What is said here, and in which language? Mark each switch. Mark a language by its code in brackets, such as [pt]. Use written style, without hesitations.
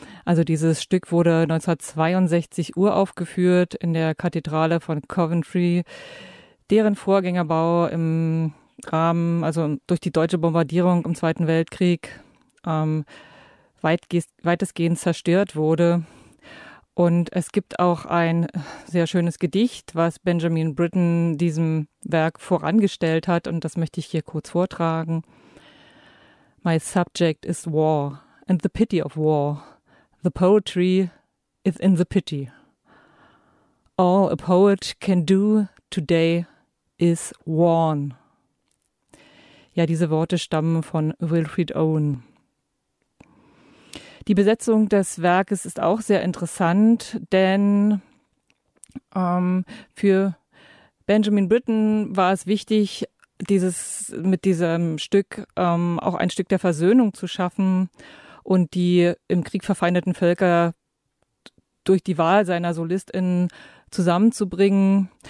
[de] Also dieses Stück wurde 1962 uraufgeführt in der Kathedrale von Coventry, deren Vorgängerbau im Rahmen, also durch die deutsche Bombardierung im Zweiten Weltkrieg, weitestgehend zerstört wurde. Und es gibt auch ein sehr schönes Gedicht, was Benjamin Britten diesem Werk vorangestellt hat, und das möchte ich hier kurz vortragen. [en] My subject is war and the pity of war. The poetry is in the pity. All a poet can do today is warn. [de] Ja, diese Worte stammen von Wilfred Owen. Die Besetzung des Werkes ist auch sehr interessant, denn für Benjamin Britten war es wichtig, mit diesem Stück auch ein Stück der Versöhnung zu schaffen und die im Krieg verfeindeten Völker durch die Wahl seiner SolistInnen zusammenzubringen.